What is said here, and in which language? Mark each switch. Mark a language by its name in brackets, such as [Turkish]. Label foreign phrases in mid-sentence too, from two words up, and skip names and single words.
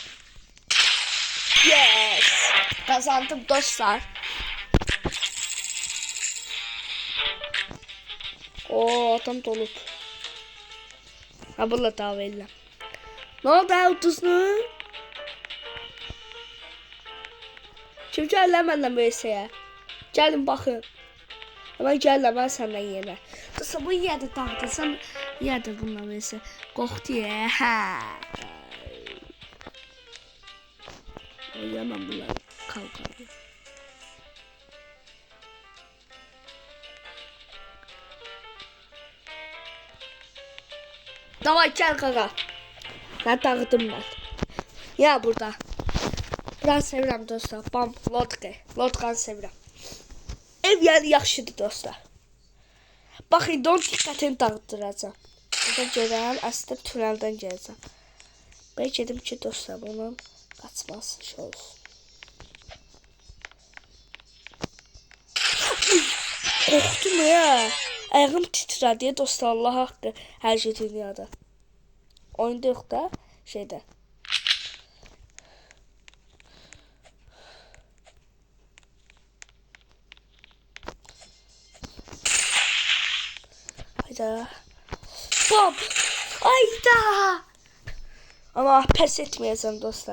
[Turkish] Yes. Kazandım dostlar. Oo adam dolup. Ha bununla dava edelim. Ne oldu avtosunu? [Azerbaijani] Kim gəllər məndən VS-yə? Gəlin baxın. Ama gəllər mən səndən yenə. Dostlar bu yerdə dağıdırsam yerdə bununla VS. Qorxdu ya. Hə. [Turkish] Yeməm bunları. Kalkalım. Davay gel kaka. Ben dağıdım ben. Ya burada. [Azerbaijani] Ben sevirəm dostlar. Bam, lodka. Lodkanı sevirəm. Ev yəni yaxşıdır dostlar. Bax indi onun diqqətini dağıtdıracağam. Burada görən əslində tüneldən gələcəm. Ben gedim ki dostlar bunun qaçması şey olsun. Qorxdum ya. Ayağım titrədi dostlar Allah haqqı. Hər şey dünyada. Oyunda yox da şeydə. Hayda. Bom. Hayda. [Turkish] Ama pes etmeyeceğim dostlar.